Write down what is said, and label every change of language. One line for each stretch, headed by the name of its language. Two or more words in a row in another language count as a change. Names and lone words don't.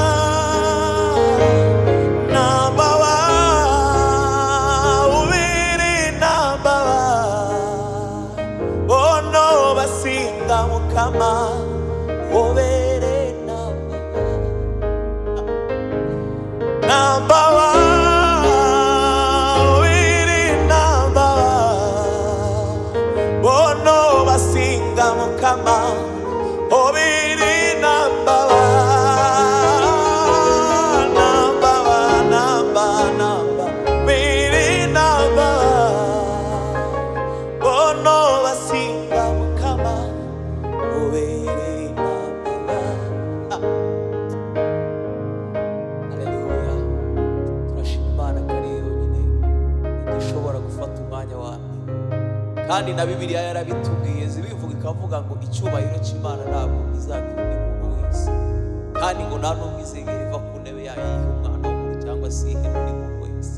Ganda: Mukama obere nambawa, obere nambawa, bono basinga mukama obere nambawa. Nambawa, namba, namba, obere nambawa, bono basinga mukama. Haleluya.
Kinyarwanda: Turashima Imana ko ari yonyine idashobora gufata umwanya wawe, kandi na Bibiliya yarabitubwiye, zibivuga ikavuga ngo icyubahiro cy'Imana ntabwo izagira undi muntu wese, kandi ngo nta n'umwe izigera iva ku ntebe yayo yiha umwana w'umuntu cyangwa se ihe undi muntu wese.